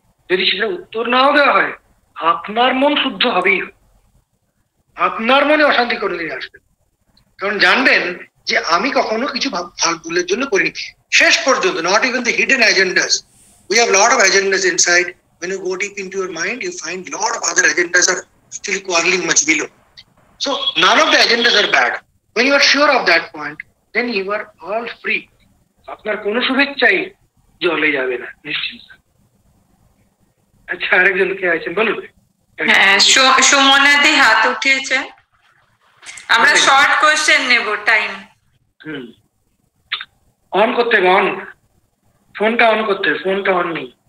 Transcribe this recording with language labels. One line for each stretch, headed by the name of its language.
Bangla: যদি সেটা উত্তর নাও দেওয়া হয়, আপনার মন শুদ্ধ হবেই, আপনার মনে অশান্তি করে নিয়ে আসবেন। কারণ জানবেন যে আমি কখনো কিছু ভুলের জন্য করিনি শেষ পর্যন্ত।
English: Not even the hidden agendas, we have lot of agendas inside. When you go deep into your mind, you find lot of other agendas are actually quarreling much below. So none of the agendas are bad. When you are sure of that point, then you are all free.
Bangla: আপনার কোনো শুভেচ্ছাই জলে যাবে না, নিশ্চিন্ত। আচ্ছা, আরেকজন কে আছেন বলুন? হ্যাঁ, সুমনাদি হাত উঠিয়েছে। আমরা শর্ট কোশ্চেন নেব, টাইম অন করতে হবে, অন ফোনটা অন করতে হবে, ফোনটা অন নেই।